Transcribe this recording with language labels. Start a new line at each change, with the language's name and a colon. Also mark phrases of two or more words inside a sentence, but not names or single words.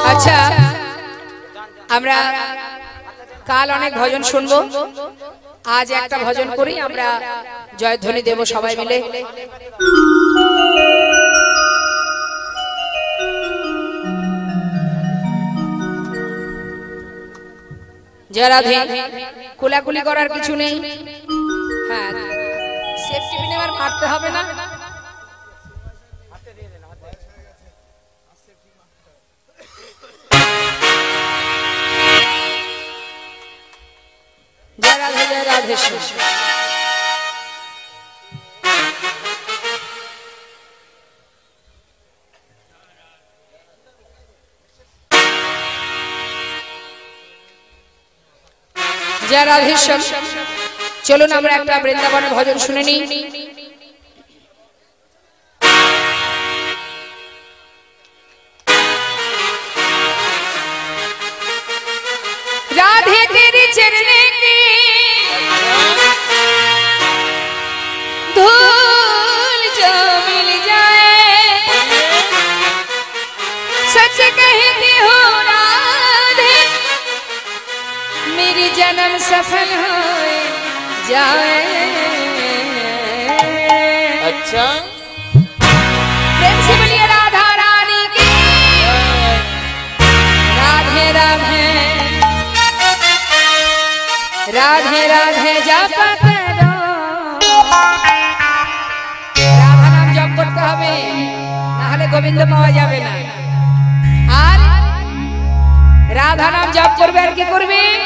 Bangla: আচ্ছা, আমরা কাল অনেক ভজন শুনবো, আজ একটা ভজন করি, আমরা জয়ধ্বনি দেব সবাই মিলে।
Hindi: जय राधे
Bangla: কোলাকুলি করার কিছু নেই হ্যাঁ সেফটি পিন এবার মারতে হবে না
Hindi: जय राधे जय राधेश्याम
Bangla: चलुन আমরা একটা বৃন্দাবনের ভজন শুনে নিই
Hindi: राधे तेरे चरने की धूल जो मिल जाए सच कहती हूँ राधे मेरी जन्म सफल हो जाए अच्छा प्रेम से बोलिए राधा रानी की राधे राधे राधे राधे जप करो राधा नाम जप करते
Bangla: হবে না হলে গোবিন্দ পাওয়া যাবে না আর রাধা নাম জপ করবে আর কি করবে